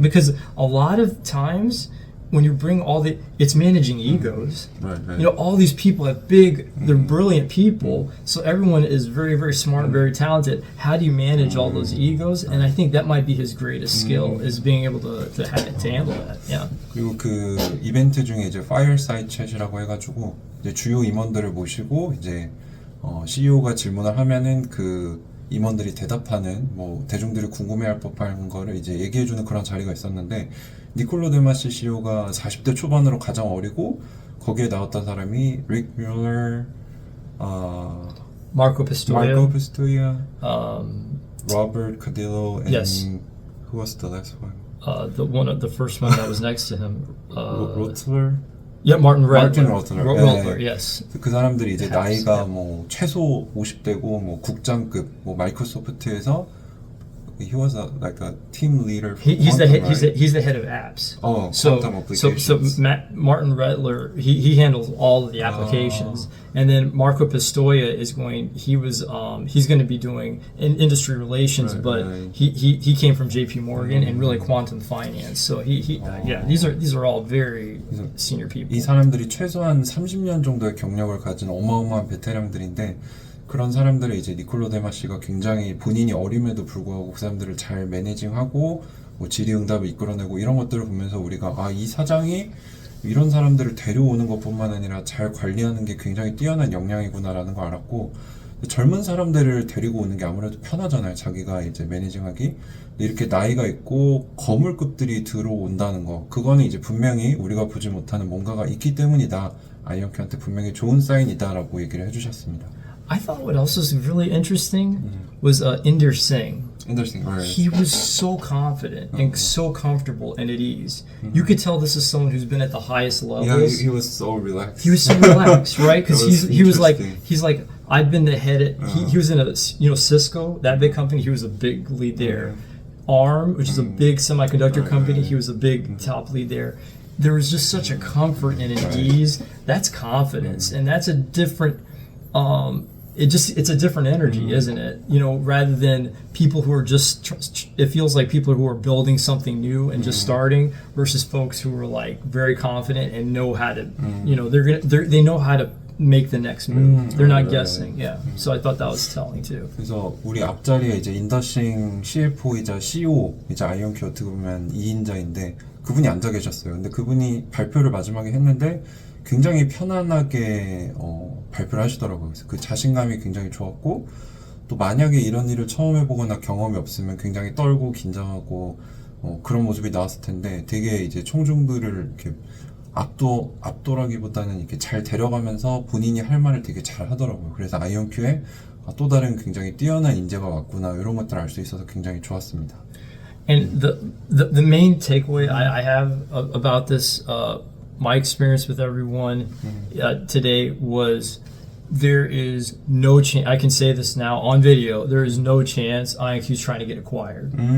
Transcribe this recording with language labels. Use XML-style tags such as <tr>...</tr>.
<en>Because a lot of times when you bring it's managing egos. Right. You know, all these people have they're brilliant people, so everyone is very, very smart, very talented. How do you manage all those egos? And I think that might be his greatest skill, is being able to handle that. Yeah.</en> <ko>그리고 그 이벤트 중에 이제 파이어사이드 챗이라고 해가지고 이제 주요 임원들을 모시고 이제 CEO가 질문을 하면은 그 임원들이 대답하는 뭐 대중들이 궁금해할 법한 거를 이제 얘기해주는 그런 자리가 있었는데 니콜로 데마시 CEO가 40대 초반으로 가장 어리고 거기에 나왔던 사람이 릭 뮬러,</ko> <en>Marco Pistoia, Robert Cadillo, and Yes. who was the last one? the first one that was next to him. Rotler? Yeah, Martin Rutler. Rotler. Yes.</en> <ko>그 사람들이 이제</ko> <en>Perhaps,</en> <ko>나이가 뭐 최소 50대고 뭐 국장급 뭐 마이크로소프트에서</ko> <en>he was like a team leader. For He's the Quantum, head, right? he's the head of apps. Oh, So Quantum applications. Martin Rutler, he handles all of the applications, and then Marco Pistoia is he's going to be doing industry relations, but right. he came from JP Morgan and really quantum finance. So these are all very senior people.</en> <ko>이 사람들이 최소한 30년 정도의 경력을 가진 어마어마한 베테랑들인데 그런 사람들을 이제 니콜로 데마시가 굉장히 본인이 어림에도 불구하고 그 사람들을 잘 매니징하고 뭐 질의응답을 이끌어내고 이런 것들을 보면서 우리가 이 사장이 이런 사람들을 데려오는 것뿐만 아니라 잘 관리하는 게 굉장히 뛰어난 역량이구나라는 걸 알았고 젊은 사람들을 데리고 오는 게 아무래도 편하잖아요. 자기가 이제 매니징하기. 근데 이렇게 나이가 있고 거물급들이 들어온다는 거 그거는 이제 분명히 우리가 보지 못하는 뭔가가 있기 때문이다. 아이언큐한테 분명히 좋은 사인이다라고 얘기를 해주셨습니다.</ko> <en>I thought what else was really interesting was Inder Singh. Interesting, right. He was so confident and so comfortable and at ease. You could tell this is someone who's been at the highest levels. Yeah, he was so relaxed. He was so relaxed, right? Because he was like interesting. I've been the head at he was in a Cisco, that big company. He was a big lead there. ARM, which is a big semiconductor company, he was a big top lead there. There was just such a comfort and an ease. That's confidence, and that's a different. It's a different energy, isn't it? You know, rather than people who are it feels like people who are building something new and just starting versus folks who are like very confident and know how to, you know, they know how to make the next move. They're not guessing. Yeah. So I thought that was telling too.</en> <ko>그래서 우리 앞자리에 이제 인더싱 CFO이자 CEO이자 아이언큐 어떻게 보면 2인자인데 그분이 앉아 계셨어요. 근데 그분이 발표를 마지막에 했는데 굉장히 편안하게 발표를 하시더라고요. 그래서 그 자신감이 굉장히 좋았고 또 만약에 이런 일을 처음 해보거나 경험이 없으면 굉장히 떨고 긴장하고 그런 모습이 나왔을 텐데 되게 이제 청중들을 이렇게 압도라기보다는 이렇게 잘 데려가면서 본인이 할 말을 되게 잘 하더라고요. 그래서 아이온큐에 또 다른 굉장히 뛰어난 인재가 왔구나 이런 것들을 알 수 있어서 굉장히 좋았습니다.</ko> <en>And the main takeaway I have about this, my experience with everyone today was there is no chance, I can say this now on video, there is no chance IonQ is trying to get acquired.</en>